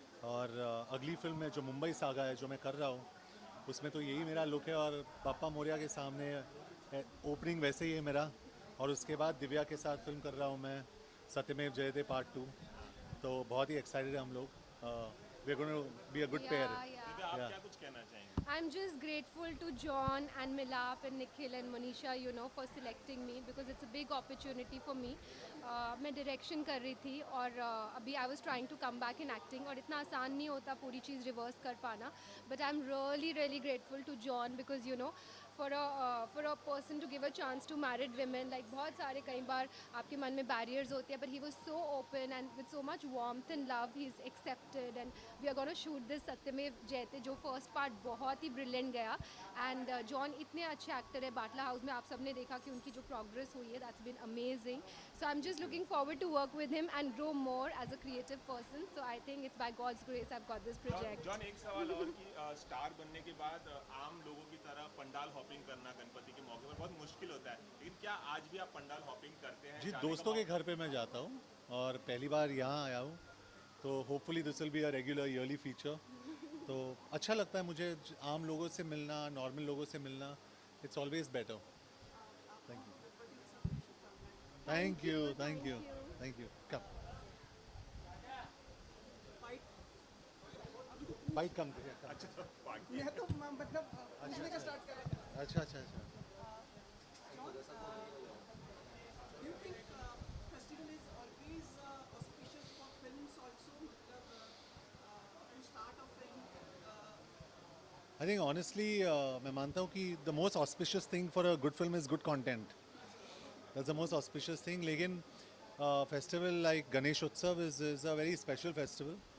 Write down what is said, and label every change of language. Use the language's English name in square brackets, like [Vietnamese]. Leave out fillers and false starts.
[Hindi] और अगली फिल्म में जो मुंबई सागा है जो मैं कर रहा हूँ, उसमें तो यही मेरा लुक है और बाप्पा मोरिया के सामने ओपनिंग वैसे ही है मेरा। और उसके बाद दिव्या के साथ फिल्म कर रहा हूँ मैं, सत्यमेव जयते पार्ट 2। तो बहुत ही एक्साइटेड है हम लोग। [English] We are going to be a good pair. [Hindi] Divya, आप क्या कुछ कहना चाहेंगे? [English] I'm just grateful to John and Milap and Nikhil and Monisha, you know, for selecting me because it's a big opportunity for me. [Hindi] मैं direction कर रही थी और अभी [English] I was trying to come back in acting [Hindi] और इतना आसान नहीं होता पूरी चीज़ रिवर्स कर पाना. [English] But I'm really grateful to John because you know for a person to give a chance to married women, like [Hindi] बहुत सारे कई बार आपके मन में [English] barriers [Hindi] होते हैं, [English] but he was so open and with so much warmth and love he's accepted and we are going to shoot this Satyamev Jayate जो first part [Hindi] बहुत ही [English] brilliant गया and John [Hindi] इतने अच्छे [English] actor है. [Hindi] बाटला हाउस में आप सबने देखा कि उनकी जो progress हुई है, [English] that's been amazing. So I'm just looking forward to work with him and grow more as a creative person. So I think it's by God's grace I've got this project. [Hindi] John एक सवाल और कि star बनने के बाद आम लोगों की तरह पंडाल हॉपिंग करना गणपति के मौके पर बहुत मुश्किल होता है, लेकिन क्या आज भी आप पंडाल हॉपिंग करते हैं? जी दोस्तों के घर पे मैं जाता हूँ और पहली बार यहाँ आया हूँ, तो [English] Hopefully this will be a regular yearly feature. [Hindi] तो अच्छा लगता है मुझे आम लोगों से मिलना, नॉर्मल लोगों से मिलना। [English] It's always better. Thank you thank you thank you. कम बाइट कम [Hindi] मैं तो मतलब पूछने का स्टार्ट कर रहा था. अच्छा अच्छा अच्छा। [English] Do you think festival is always auspicious for films also? [Hindi] मतलब [English] to start a film, I think honestly [Hindi] मैं मानता हूँ कि [English] The most auspicious thing for a good film is good content. That's the most auspicious thing. [Hindi] लेकिन [English] Festival like Ganesh Utsav is a very special festival.